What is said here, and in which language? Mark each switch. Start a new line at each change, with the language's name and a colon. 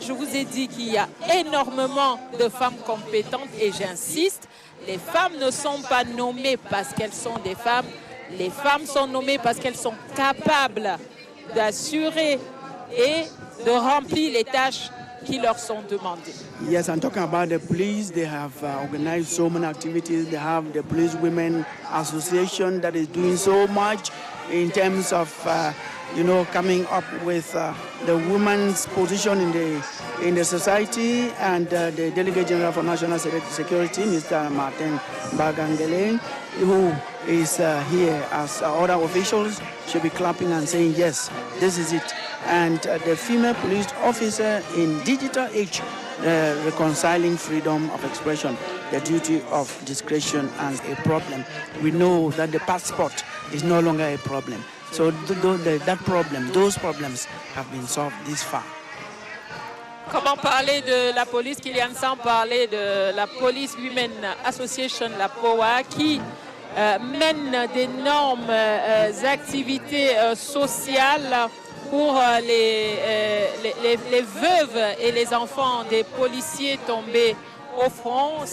French: Je vous ai dit qu'il y a énormément de femmes compétentes et j'insiste, les femmes ne sont pas nommées parce qu'elles sont des femmes, Les femmes sont nommées parce qu'elles sont capables d'assurer et de remplir les tâches qui leur sont demandées.
English: Yes, I'm talking about the police. They have organized so many activities. They have the Police Women Association that is doing so much in terms of, coming up with the woman's position in the society, and the Delegate General for National Security, Mr. Martin Bagangele, who is here as other officials should be clapping and saying, yes, this is it. And the female police officer in digital age, reconciling freedom of expression, the duty of discretion as a problem. We know that the passport is no longer a problem. So those problems have been solved this far.
French: Comment parler de la police, Kylian, sans parler de la Police Women Association, la POA, qui mène d'énormes activités sociales pour les veuves et les enfants des policiers tombés au front.